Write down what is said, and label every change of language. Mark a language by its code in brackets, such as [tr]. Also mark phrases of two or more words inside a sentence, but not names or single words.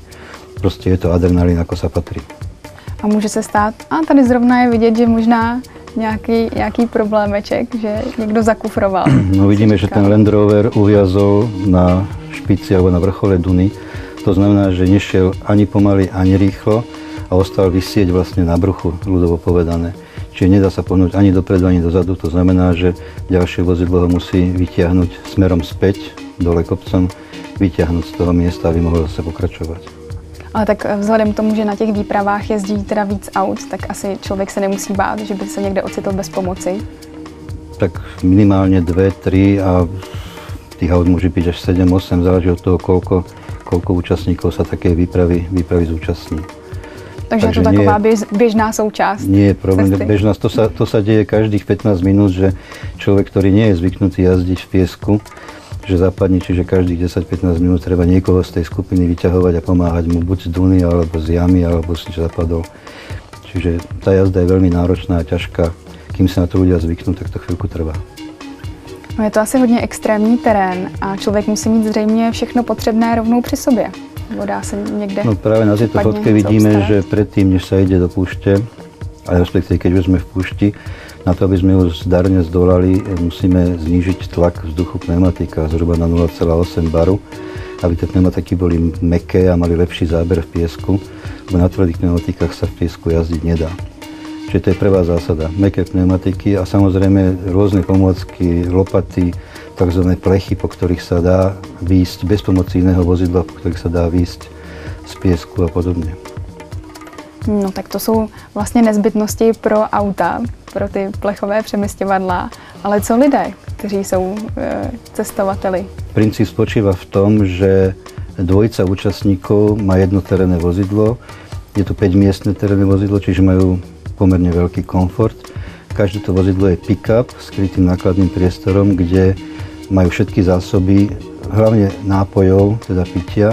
[sk] Proste je to adrenalin, ako sa patrí. [cs] A může se stát, a tady zrovna je vidět, že možná nějaký problémeček, že někdo zakufroval. [sk] No vidíme, že ten Land Rover uviazol na špici alebo na vrchole Duny. To znamená, že nešiel ani pomaly, ani rýchlo a ostal visieť vlastne na bruchu, ľudovo povedané. Čiže nedá sa pohnúť ani dopredu, ani dozadu. To znamená, že ďalšie vozidlo ho musí vytiahnuť smerom späť, dole kopcom, vytiahnuť z toho miesta, aby mohlo zase pokračovať. [cs] Ale tak vzhledem k tomu, že na těch výpravách jezdí teda víc aut, tak asi člověk se nemusí bát, že by se někde ocitl bez pomoci. [sk] Tak minimálne 2-3 a tých aut môže byť až 7-8, záleží od toho, koľko účastníkov sa takej výpravy zúčastní. [cs] Takže je to taková běžná součást. [sk] Nie je problém, bežná, to sa deje každých 15 minút, že človek, ktorý nie je zvyknutý jazdiť v piesku, že zapadne, čiže každých 10-15 minút treba niekoho z tej skupiny vyťahovať a pomáhať mu buď z duny, alebo z jamy, alebo si zapadol. Čiže tá jazda je veľmi náročná a ťažká. Kým sa na to ľudia zvyknú, tak to chvíľku trvá. [cs] No je to asi hodně extrémní terén a člověk musí mít zřejmě všechno potřebné rovnou při sobě. Dá se někde. [sk] No práve na tejto fotke vidíme, že predtým, než sa ide do púšte, ale respektíve keď už sme v púšti, na to, aby sme ju zdarne zdolali, musíme znížiť tlak vzduchu pneumatika zhruba na 0,8 baru, aby tie pneumatiky boli mäkké a mali lepší záber v piesku, lebo na tvrdých pneumatikách sa v piesku jazdiť nedá. Čiže to je prvá zásada. Mäkké pneumatiky a samozrejme rôzne pomôcky, lopaty, tzv. Plechy, po ktorých sa dá výjsť bez pomoci iného vozidla, po ktorých sa dá výjsť z piesku a podobne. [cs] No tak to jsou vlastně nezbytnosti pro auta, pro ty plechové přemisťovadla, ale co lidé, kteří jsou cestovateli? [sk] Princíp spočíva v tom, že dvojica účastníkov má jedno terénne vozidlo. Je to 5-miestne terénne vozidlo, čiže majú pomerne veľký komfort. Každé to vozidlo je pick-up s krytým nákladným priestorom, kde majú všetky zásoby, hlavne nápojov, teda pitia.